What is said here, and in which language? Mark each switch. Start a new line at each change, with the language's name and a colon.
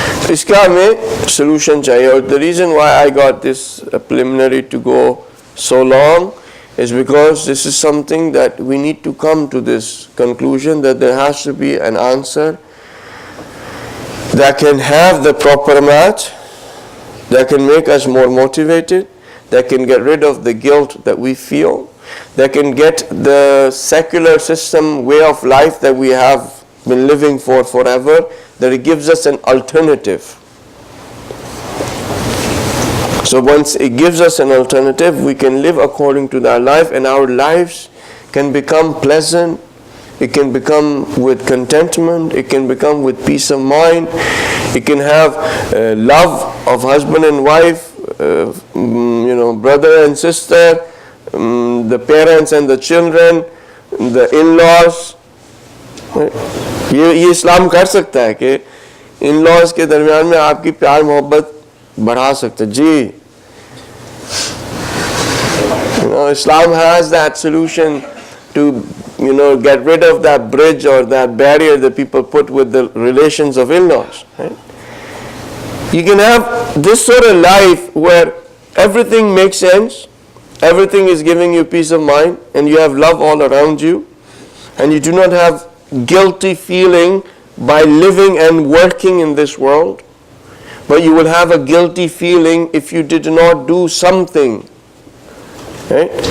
Hindi: इसका हमें solution चाहिए. और
English: the reason why I got this preliminary to go so long is because this is something that we need to come to this conclusion that there has to be an answer that can have the proper match, that can make us more motivated, that can get rid of the guilt that we feel, that can get the secular system way of life that we have been living for forever, that it gives us an alternative. So once it gives us an alternative, we can live according to that life, and our lives can become pleasant. It can become with contentment. It can become with peace of mind. It can have love of husband and wife, brother and sister, the parents and the children, the in-laws.
Hindi: ये इस्लाम कर सकता है कि in-laws के दरमियान में आपकी प्यार मोहब्बत बढ़ा सकता है.
English: जी, Islam has that solution to get rid of that bridge or that barrier that people put with the relations of in-laws. Right? You can have this sort of life where everything makes sense, everything is giving you peace of mind, and you have love all around you, and you do not have guilty feeling by living and working in this world, but you will have a guilty feeling if you did not do something. Right?